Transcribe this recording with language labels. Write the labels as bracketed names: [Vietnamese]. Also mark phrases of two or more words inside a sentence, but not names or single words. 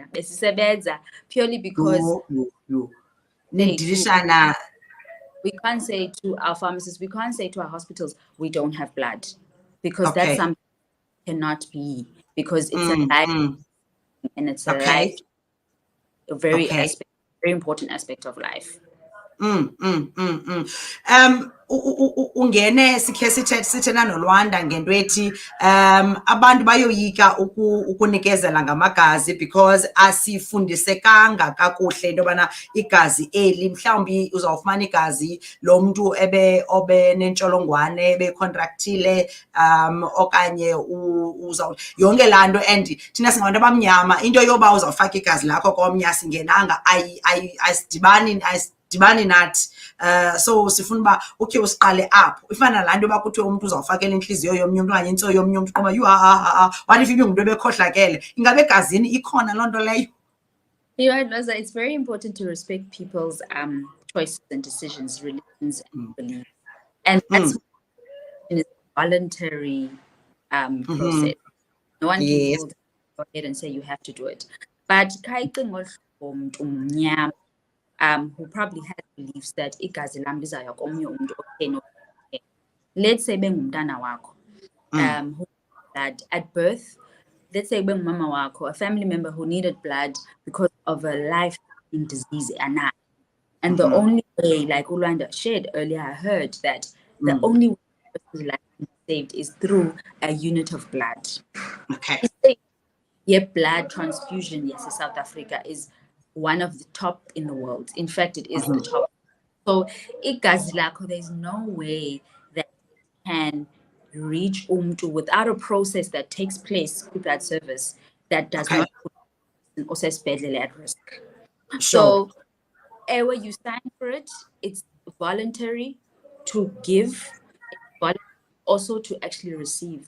[English] Purely because we can't say to our pharmacists, we can't say to our hospitals, we don't have blood, because that's something cannot be, because it's a life and it's a life, a very important aspect of life. [Xhosa] Ungene sikhe sithena noLwanda ngento ethi abantu bayoyika ukunikezela ngamagazi because asifundisekanga kakuhle into yobana igazi eli mhlawumbi uzawufumana igazi lo mntu obe nentsholongwane becontractile okanye yonke laa nto. And thina singabantu abamnyama into yoba uzawufaka igazi lakho komnye asingenanga ayisidibani nathi. So sifuna uba ukhe usiqale apho. Ifana laa nto yoba kuthiwe umntu uzawufakela intliziyo yomnye umntu okanye intso yomnye umntu qoba [English] what if [Xhosa] ibingumntu ebekhohlakele? Ingabe egazini ikhona loo nto leyo? [English] You're right, Loza. It's very important to respect people's choices and decisions, religions and beliefs. And that's a voluntary process. No one can go ahead and say you have to do it. But who probably has beliefs that [Xhosa] igazi lam lizaya komnye umuntu [English] okay. Let's say [Xhosa] bengumntana wakho [English] who blood at birth. Let's say [Xhosa] bengumama wakho, [English] a family member who needed blood because of a life-threatening disease, and the only way, like Ulanda shared earlier, I heard that the only way a person's life can be saved is through a unit of blood. Okay. Yeah, blood transfusion, yes, in South Africa is one of the top in the world. In fact, it is the top. [Xhosa] So igazi lakho, [English] there's no way that it can reach umntu without a process that takes place with that service that does not put osesibhedlele at risk. Sure. So ewe, you sign for it, it's voluntary to give, but also to actually receive.